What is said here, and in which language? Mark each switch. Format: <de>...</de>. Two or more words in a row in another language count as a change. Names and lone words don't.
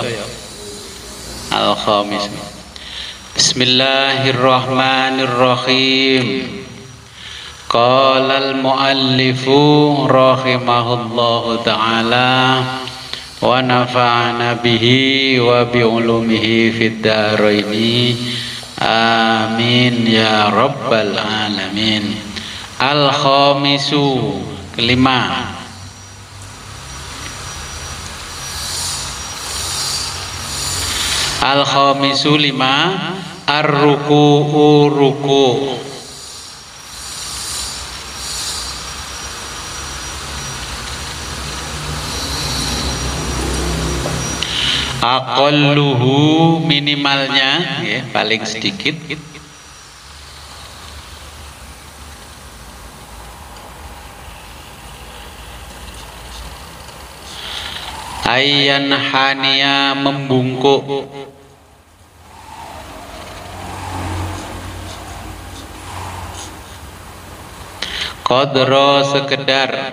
<ar>Al-Khamis. Bismillahirrahmanirrahim. قال المؤلف رحمه الله تعالى ونفعنا به وبعلومه في الدارين. آمين يا رب العالمين.</ar> <id>Al-Khamisu, kelima. Al-Khamisu, lima. Ar-ruku'u, ruku'.</id> <ar>Aqalluhu,</ar> <id>minimalnya, ya, paling sedikit.</id> <ar>أيا حانيا,</ar> <id>membungkuk. Qadra, sekedar.</id>